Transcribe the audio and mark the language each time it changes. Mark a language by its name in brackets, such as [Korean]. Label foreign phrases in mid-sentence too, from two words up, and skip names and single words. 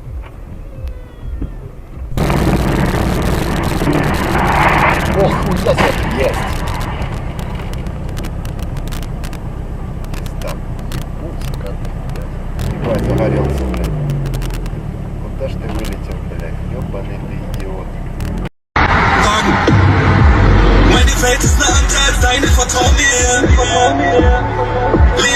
[Russian] Ох, ужас, есть! Пизда. Сука, блядь. Ебать, загорелся, блядь. Куда ж ты вылетел, блядь? Ёбаный ты идиот. [German] Meine Welt ist eine andere als deine, vertrau mir.